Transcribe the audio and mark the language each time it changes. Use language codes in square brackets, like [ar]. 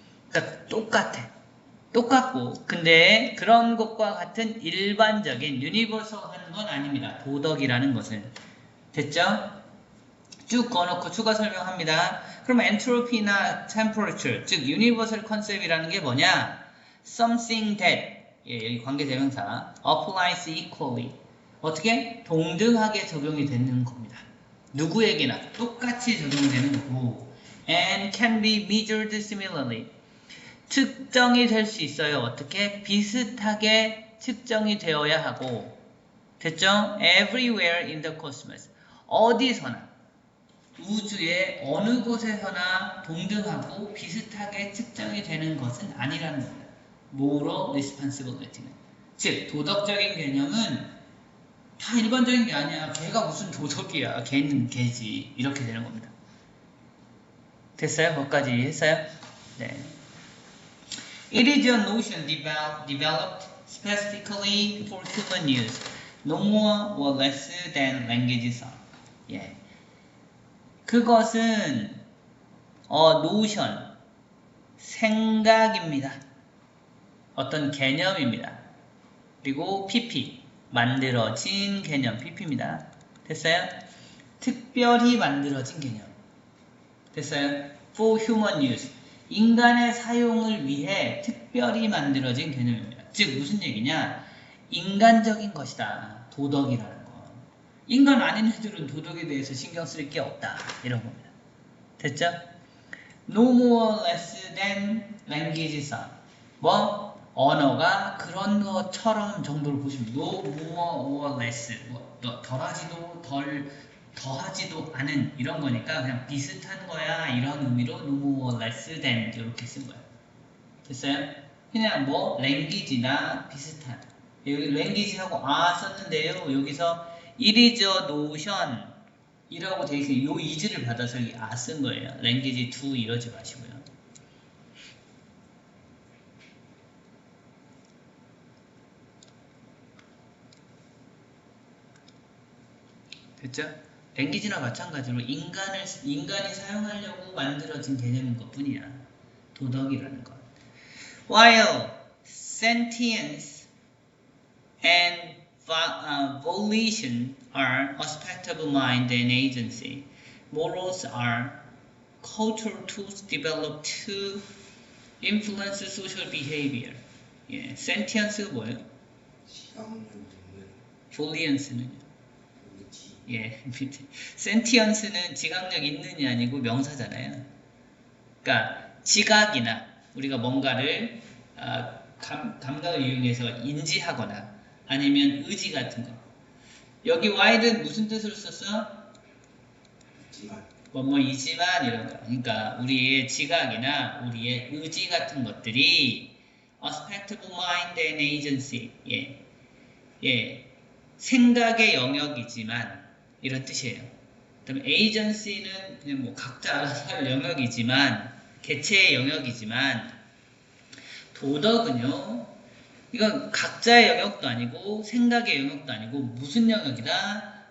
[ko] 그러니까 똑같고 근데 그런 것과 같은 일반적인 유니버설한 건 아닙니다. 도덕이라는 것은 됐죠? 쭉 꺼놓고 추가 설명합니다. 그럼 엔트로피나 temperature, 즉 universal concept이라는 게 뭐냐? [en] Something that, [ko] 여기 관계대명사, [en] applies equally. [ko] 어떻게? 동등하게 적용이 되는 겁니다. 누구에게나 똑같이 적용되는 거고 [en] and can be measured similarly. [ko] 측정이 될 수 있어요. 어떻게? 비슷하게 측정이 되어야 하고 됐죠? [en] Everywhere in the cosmos. [ko] 어디서나 우주의 어느 곳에서나 동등하고 비슷하게 측정이 되는 것은 아니라는 겁니다. [en] Moral responsibility는. [ko] 즉, 도덕적인 개념은 다 일반적인 게 아니야. 걔가 무슨 도덕이야. 걔는 걔지. 이렇게 되는 겁니다. 됐어요? 뭐까지 했어요? 네. [en] It is a notion developed specifically for human use. No more or less than languages are. [ko] 예. 그것은 노션, 생각입니다. 어떤 개념입니다. 그리고 PP, 만들어진 개념, PP입니다. 됐어요? 특별히 만들어진 개념. 됐어요? [en] For human use. [ko] 인간의 사용을 위해 특별히 만들어진 개념입니다. 즉 무슨 얘기냐? 인간적인 것이다. 도덕이라는 거. 인간 아닌 애들은 도덕에 대해서 신경 쓸 게 없다. 이런 겁니다. 됐죠? [en] No more less than languages are. [ko] 뭐? 언어가 그런 것처럼 정도로 보시면 [en] no more or less. [ko] 덜하지도 더하지도 않은 이런 거니까 그냥 비슷한 거야. 이런 의미로 [en] no more less than [ko] 이렇게 쓴 거예요. 됐어요? 그냥 뭐 language나 비슷한. 여기 language하고 썼는데요. 여기서 [en] it is a notion [ko] 이라고 되어 있어요. 요 is를 받아서 여기 쓴 거예요. language to 이러지 마시고요. 됐죠? language나 마찬가지로 인간이 사용하려고 만들어진 개념인 것 뿐이야. 도덕이라는 것. [en] While sentience and volition are aspects of mind and agency, morals are cultural tools developed to influence social behavior. [ko] 예, sentience가 뭐예요? 지각력 있는 volience는요? 의지. 예, sentience는 지각력 있는이 아니고 명사잖아요. 그러니까 지각이나 우리가 뭔가를 감각을 이용해서 인지하거나 아니면 의지 같은 거. 여기 while은 무슨 뜻으로 썼어? 있지만 뭐뭐이지만 이런 거. 그러니까 우리의 지각이나 우리의 의지 같은 것들이 [en] aspect of mind and agency. [ko] 예. 예. 생각의 영역이지만 이런 뜻이에요. 그다음에 agency는 그냥 뭐 각자 알아서 할 영역이지만 개체의 영역이지만 도덕은요. 이건 각자의 영역도 아니고 생각의 영역도 아니고 무슨 영역이다?